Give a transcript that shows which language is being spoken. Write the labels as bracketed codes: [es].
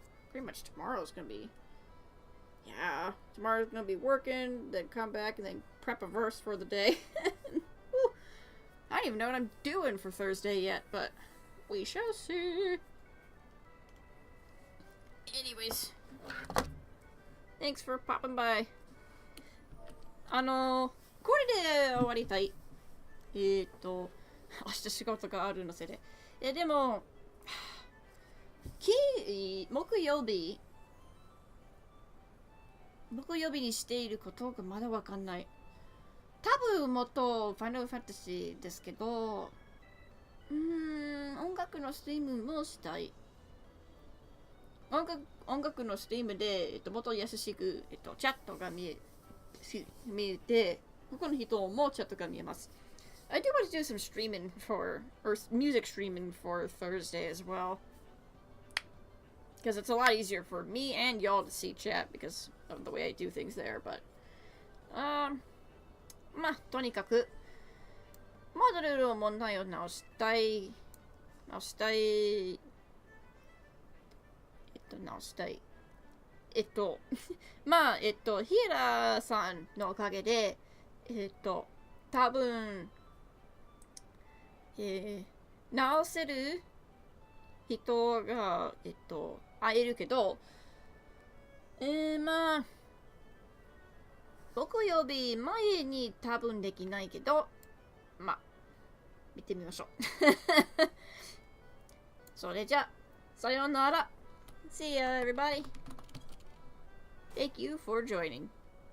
[en] Pretty much tomorrow's gonna be... Yeah, tomorrow's gonna be working, then come back, and then prep a verse for the day. I don't even know what I'm doing for Thursday yet, but we shall see. Anyways, thanks for popping by. [ja] これで終わりたい。明日仕事があるのせいで。でも、木曜日にしていることがまだわかんない。多分もっとファイナルファンタジーですけど、音楽のストリームもしたい。音楽のストリームで、もっと優しく、チャットが見えて、他の人もチャットが見えます。 [en] I do want to do some streaming or music streaming for Thursday as well. Because it's a lot easier for me and y'all to see chat because of the way I do things there, but... [ja] まあ、とにかく、モデルの問題を直したい。まあ、ヒエラさんのおかげで、多分、直せる人が、会えるけど、まあ、僕より前に多分できないけど、まあ、見てみましょう。それじゃ、さようなら。 [en] See ya, everybody. Thank you for joining.